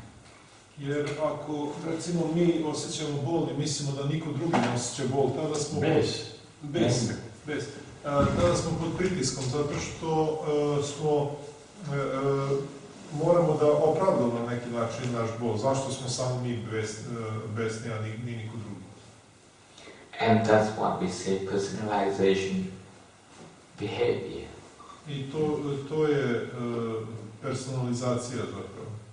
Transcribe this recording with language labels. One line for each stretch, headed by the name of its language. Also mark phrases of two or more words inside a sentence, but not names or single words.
Serbian: Jer ako, recimo, mi osjećamo bol i mislimo da niko drugi ne osjeća bol, tada smo... Tada smo pod pritiskom, zato što moramo da opravdamo na neki način naš bol. Zašto smo samo mi besni, a ni niko drugi?
English: And that's what we say personalization behavior.
Serbian: I to je personalizacija zapravo.